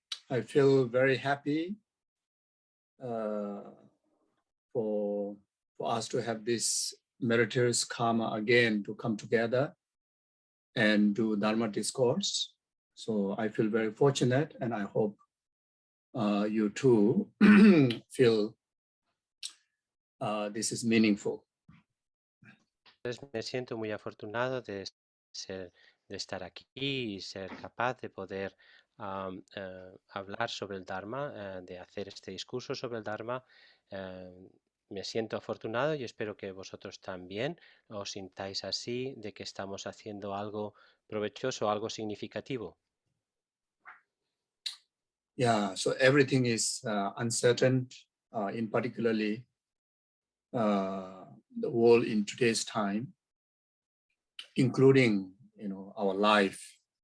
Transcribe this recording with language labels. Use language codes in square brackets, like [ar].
[en] I feel very happy for us to have this meritorious karma again to come together and do Dharma discourse. So I feel very fortunate, and I hope you too feel this is meaningful. [es] Entonces, me siento muy afortunado de estar aquí y ser capaz de poder hablar sobre el Dharma, de hacer este discurso sobre el Dharma. Me siento afortunado y espero que vosotros también os sintáis así, de que estamos haciendo algo provechoso, algo significativo. [en] Yeah, so everything is uncertain, in particularly the world in today's time, including, our life.